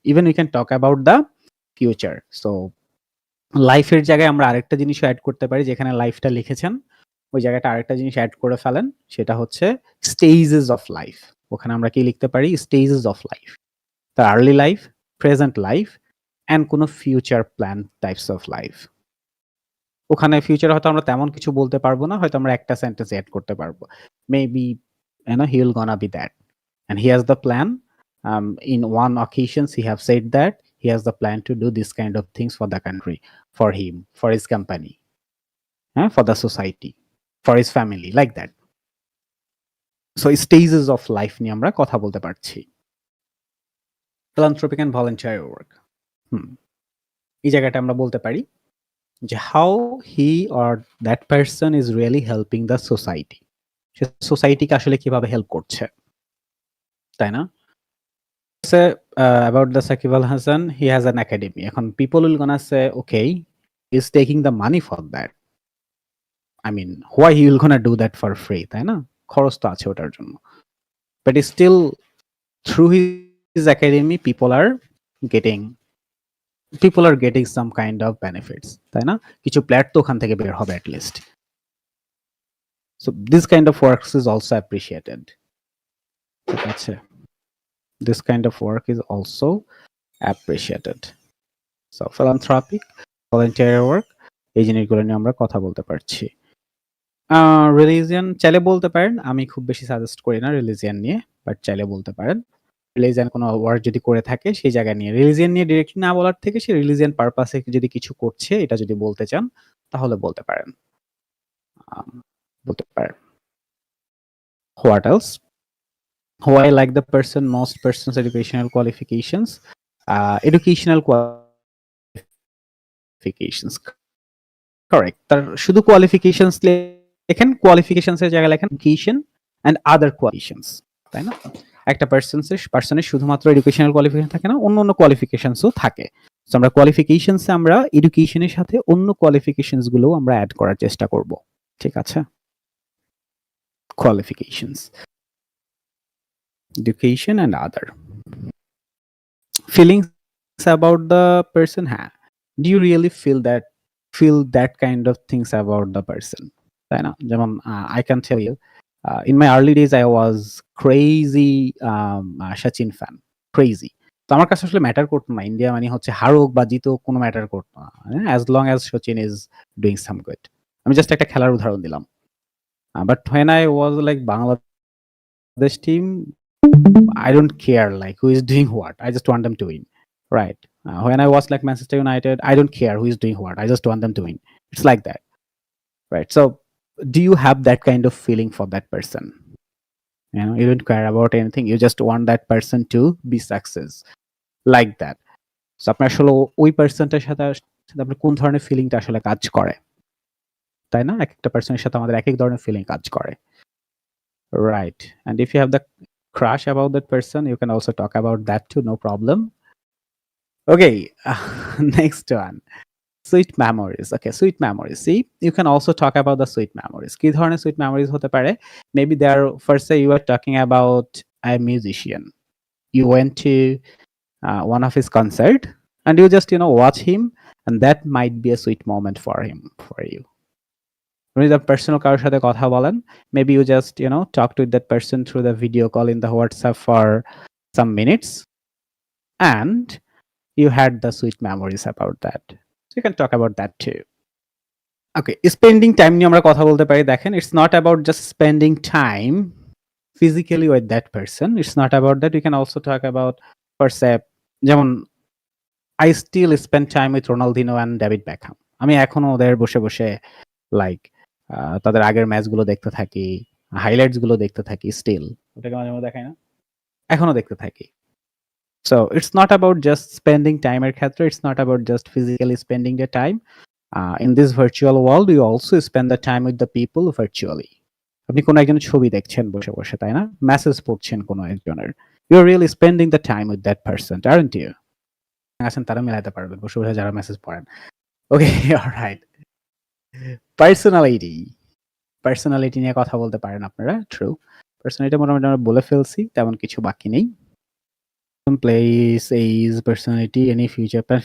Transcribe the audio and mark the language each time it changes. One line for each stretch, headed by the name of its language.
English: Even we can talk about the future.
Bangla: So লাইফের জায়গায় আমরা আরেকটা জিনিসও অ্যাড করতে পারি, যেখানে লাইফটা লিখেছেন ওই জায়গাটা আরেকটা জিনিস অ্যাড করে ফেলেন, সেটা হচ্ছে স্টেজেস অফ লাইফ। ওখানে আমরা কি লিখতে পারি?
English: Stages of life, তার early life, present life, and কোনো future plan types of life.
Bangla: ওখানে ফিউচার হয়তো আমরা তেমন কিছু বলতে পারবো না, হয়তো আমরা একটা সেন্টেন্স অ্যাড করতে পারবো,
English: Maybe he will gonna be that and he has the plan, in one occasions he have said that he has the plan to do this kind of things for the country, for him, for his company, for the society, for his family, like that. So stages of life
Bangla: নিয়ে আমরা কথা বলতে পারছি। philanthropic and voluntary work, এই জায়গাটা আমরা বলতে পারি যে
English: how he or that person is really helping the society,
Bangla: সে সোসাইটিকে আসলে কিভাবে হেল্প করছে, তাই না?
English: Say about the Sakib Al Hasan, he has an academy. এখন people will gonna say, okay, he's taking the money for that. I mean, why he will gonna do that for free,
Bangla: তাই না? খরচ তো আছে ওটার জন্য।
English: But still, through his academy, people are getting people are getting some kind of benefits,
Bangla: তাই না? কিছু প্ল্যাট তো ওখান থেকে বের হবে
English: at least. So this kind of works is also appreciated.
Bangla: ঠিক আছে?
English: This kind of work is also appreciated. So philanthropic, volunteer work,
Bangla: এই জিনিসগুলো নিয়ে আমরা কথা বলতে পারছি। রিলিজিয়ন চাইলে বলতে পারেন, আমি খুব বেশি সাজেস্ট করি না রিলিজিয়ন নিয়ে, বাট চাইলে বলতে পারেন। রিলিজিয়ন কোনো ওয়ার্ক যদি করে থাকে সেই জায়গায় নিয়ে, রিলিজিয়ন নিয়ে ডিরেক্টলি না বলার থেকে সে রিলিজিয়ন পারপাসে যদি কিছু করছে এটা যদি বলতে চান তাহলে বলতে পারেন। বলতে পারেন।
English: What else? Who I like the person, most person's educational qualifications. Educational qualifications. Correct.
Bangla: তার শুধু qualifications লেখেন, qualifications এর জায়গায় লেখেন
English: education and other qualifications,
Bangla: তাই না? একটা পার্সনের শুধুমাত্র এডুকেশনাল কোয়ালিফিকেশন থাকে না, অন্য কোয়ালিফিকেশনসও থাকে। সো আমরা কোয়ালিফিকেশনসে আমরা এডুকেশনের সাথে অন্য কোয়ালিফিকেশনস গুলো আমরা অ্যাড করার চেষ্টা করব। ঠিক আছে?
English: Qualifications, education and other. Feelings about the person, হ্যাঁ, do you really feel that kind of things about the person,
Bangla: তাই না?
English: যেমন I can tell you, in my early days I was crazy Sachin fan, crazy.
Bangla: তো আমার কাছে আসলে matter করতো না ইন্ডিয়া মানে হচ্ছে হারুক বা জিতুক, কোনো ম্যাটার করতো না,
English: as long as Sachin is doing some good.
Bangla: আমি জাস্ট একটা খেলার উদাহরণ দিলাম।
English: But when I was like Bangladesh team, I don't care like who is doing what. I just want them to win, right? When I was like Manchester United, I don't care who is doing what. I just want them to win. It's like that, right? So, do you have that kind of feeling for that person? You know, you don't care about anything. You just want that person to be success, like that.
Bangla: So, আপনার আসলে ওই পার্সনটার সাথে আপনার কোন ধরনের ফিলিংটা আসলে কাজ করে, তাই না? এক একটা পার্সনের সাথে আমাদের এক এক ধরনের ফিলিং কাজ করে,
English: right? And if you have the crush about that person, you can also talk about that too, no problem. Okay, next one. Sweet memories. Okay, sweet memories. See, you can also talk about the sweet memories.
Bangla: কি ধরনের sweet memories হতে পারে?
English: Maybe there, first say you are talking about a musician. You went to one of his concert and you just, watch him, and that might be a sweet moment for him, for you. When the personal
Bangla: কারোর সাথে কথা বলেন,
English: maybe you just, talk to that person through the video call in the WhatsApp for some minutes, and you had the sweet memories about that. So you can talk about that too.
Bangla: Okay, spending time নিয়ে আমরা কথা বলতে পারি।
English: দেখেন, it's not about just spending time physically with that person. It's not about that. You can also talk about, per se, যেমন I still spend time with Ronaldinho and David Beckham.
Bangla: আমি এখনো ওদের বসে বসে লাইক তাদের আগের ম্যাচগুলো দেখতে থাকি, হাইলাইটস গুলো দেখতে থাকি, স্টিল ওটাকে মাঝে মাঝে দেখাই না, এখনো দেখতে থাকি।
English: So it's not about just spending time
Bangla: এর ক্ষেত্রে,
English: it's not about just physically spending the time. In this virtual world, you also spend the time with the people virtually.
Bangla: আপনি কোনো একজনের ছবি দেখছেন বসে বসে, তাই না? মেসেজ পড়ছেন কোনো একজনের,
English: you're really spending the time with that person, aren't you?
Bangla: আছেন তারা মিলাইতে পারবেন বসে বসে যারা মেসেজ পড়েন। Okay, alright. Personality নিয়ে কথা বলতে পারেন আপনারা, ট্রু। পার্সোনালিটি মোটামুটি আমরা বলে ফেলছি, তেমন কিছু বাকি নেই। Place, age, personality, any future plan.